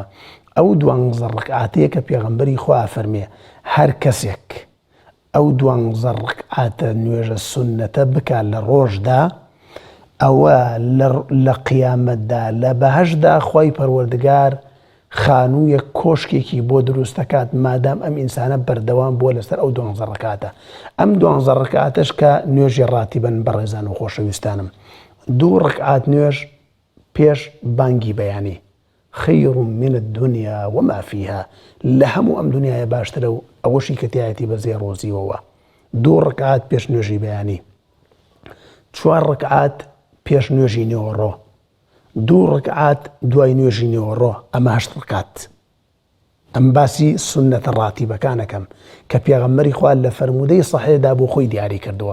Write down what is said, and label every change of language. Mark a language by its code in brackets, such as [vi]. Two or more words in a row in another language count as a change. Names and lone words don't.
[ckb] ئەو 12 ڕەکعاتەیە کە پێغەمبەری خوا فەرمێ هەر کەسێک ئەو 12 ڕەکعاتە نوێژە سوننەتە بکات لە ڕۆژدا، ئەوە لە قیامەتدا لە بەهەشدا خوای پەروەردگار خانوویە کۆشکێکی بۆ دروستەکات، مادام ئەم ئینسانە بەردەوام بووە لەسەر ئەو 12 ڕەکعاتە. ئەم 12 ڕەکعاتەش کە نوێژی ڕاتیبەن بەڕێزان و خۆشەویستانم، 2 ڕەکعات نوێژ پێش بانگی بەیانی [ar] خەیر من الدنیا وما فيها، [ckb] لە هەموو ئەم دنیاە باشترە و ئەوەشی کە تایەتی بەزێ ڕۆزیەوە. 2 ڕەکعات پێش نوێژی بەیانی، 4 ڕەکعات پێش نوێژی نێوەڕۆ، 2 ڕەکعات دوای نوێژی نێوەڕۆ، ئەمە 8 ڕەکعات. ئەم باسی سوننەتە ڕاتیبەکانەکەم کە پێغەمبەری خوا لە فەرموودەی سەحیحدا بۆ خۆی دیاری کردووە.